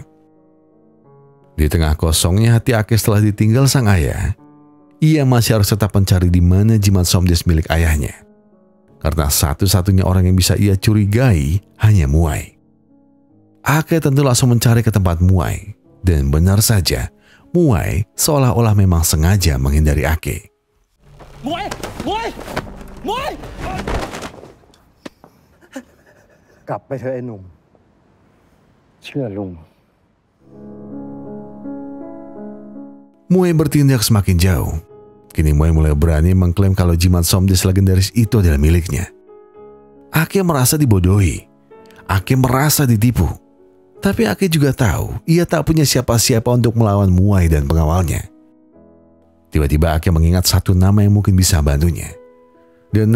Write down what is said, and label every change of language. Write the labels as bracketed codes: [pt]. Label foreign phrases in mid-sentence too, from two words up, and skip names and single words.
[id] Di tengah kosongnya hati Ake setelah ditinggal sang ayah, ia masih harus tetap mencari di mana jimat Somdes milik ayahnya. Karena satu-satunya orang yang bisa ia curigai hanya Muay. Ake tentu langsung mencari ke tempat Muay. Dan benar saja, Muay seolah-olah memang sengaja menghindari Ake. Muay! Muay! Muay! [th] กลับไปเถอะไอ้หนุ่มเชื่อลุง [id] Muay bertindak semakin jauh. Kini Muay mulai berani mengklaim kalau jimat Somdes legendaris itu adalah miliknya. Ake merasa dibodohi. Ake merasa ditipu. Tapi Ake juga tahu ia tak punya siapa-siapa untuk melawan Muay dan pengawalnya. Tiba-tiba Ake mengingat satu nama yang mungkin bisa bantunya.